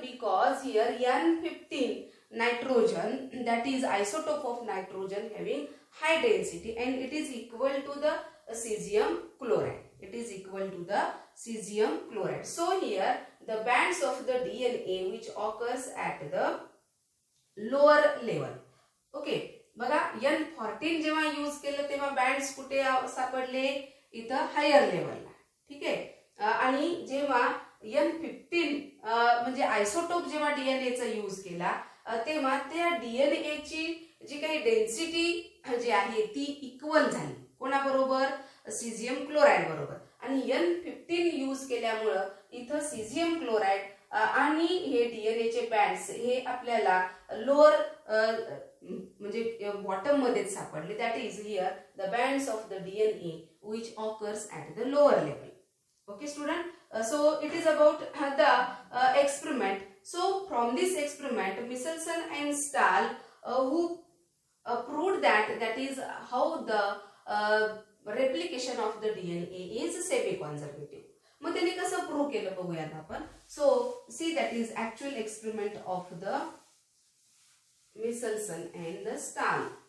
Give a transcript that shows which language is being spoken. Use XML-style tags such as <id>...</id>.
<en>Because here N15 nitrogen, that is isotope of nitrogen having high density, and it is equal to the cesium chloride. It is equal to the cesium chloride. So here the bands of the DNA which occurs at the lower level.</en> <mr>Okay, बघा N14 जेव्हा use केलं तेव्हा bands कुठे सापडले, इथं higher लेवलला. ठीक आहे, आणि जेव्हा N15 म्हणजे आयसोटोप जेव्हा DNA चा यूज केला तेव्हा त्या DNA ची जी काही डेन्सिटी जी आहे ती इक्वल झाली कोणाबरोबर, सीझियम क्लोराईड बरोबर. आणि N15 यूज केल्यामुळं इथं सीझियम क्लोराईड आणि हे DNA चे बँड्स हे आपल्याला लोअर म्हणजे बॉटम मध्येच सापडले.</mr> <en>That is here the bands of the DNA which occurs at the lower level. Okay student, so it is about the experiment. So from this experiment Michelson and Stahl who proved that is how the replication of the DNA is semi-conservative.</en> <mr>मग त्यांनी कसं prove केलं बघूयात आपण.</mr> <en>So see that is actual experiment of the Michelson and the Stahl.</en>